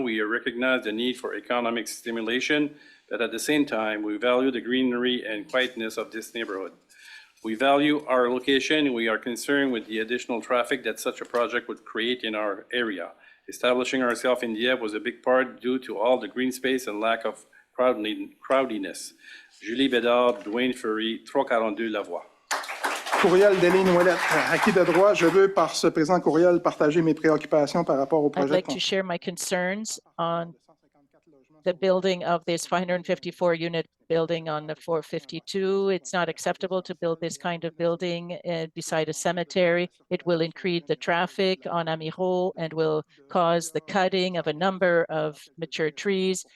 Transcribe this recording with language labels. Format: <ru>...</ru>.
<en>We recognize the need for economic stimulation, but at the same time, we value the greenery and quietness of this neighborhood. We value our location. We are concerned with the additional traffic that such a project would create in our area. Establishing ourselves in Dieppe was a big part due to all the green space and lack of crowdiness. Julie Bédard, Dwayne Furry, 342 Lavoie.</en> <fr>Courriel d'Éline Ouellette. À qui de droit, je veux par ce présent courriel partager mes préoccupations par rapport au</fr> <en>I'd</en> <fr>projet.</fr> <en>like to share my concerns on the building of this 554-unit building on the 452. It's not acceptable to build this kind of building beside a cemetery. It will increase the traffic on Amiro and will cause the cutting of a number of mature trees.</en>